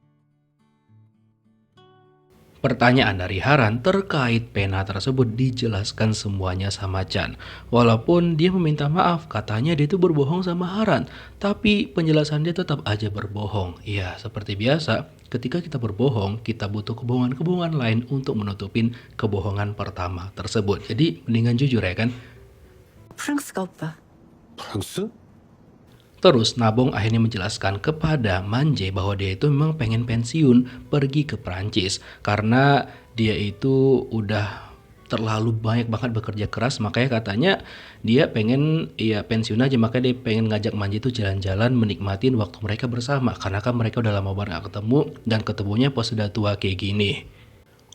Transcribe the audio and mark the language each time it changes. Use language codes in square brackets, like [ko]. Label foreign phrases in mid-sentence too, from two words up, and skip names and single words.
[id] Pertanyaan dari Haran terkait pena tersebut dijelaskan semuanya sama Chan. Walaupun dia meminta maaf, katanya dia itu berbohong sama Haran. Tapi penjelasan dia tetap aja berbohong. Ya, seperti biasa, ketika kita berbohong, kita butuh kebohongan-kebohongan lain untuk menutupin kebohongan pertama tersebut. Jadi mendingan jujur ya kan? [ko] 프랑스가 오빠. 프랑스? [id] Terus Nabong akhirnya menjelaskan kepada Manje bahwa dia itu memang pengen pensiun pergi ke Prancis karena dia itu udah terlalu banyak banget bekerja keras, makanya katanya dia pengen ya pensiun aja, makanya dia pengen ngajak Manje itu jalan-jalan menikmatin waktu mereka bersama karena kan mereka udah lama banget gak ketemu dan ketemunya pas udah tua kayak gini.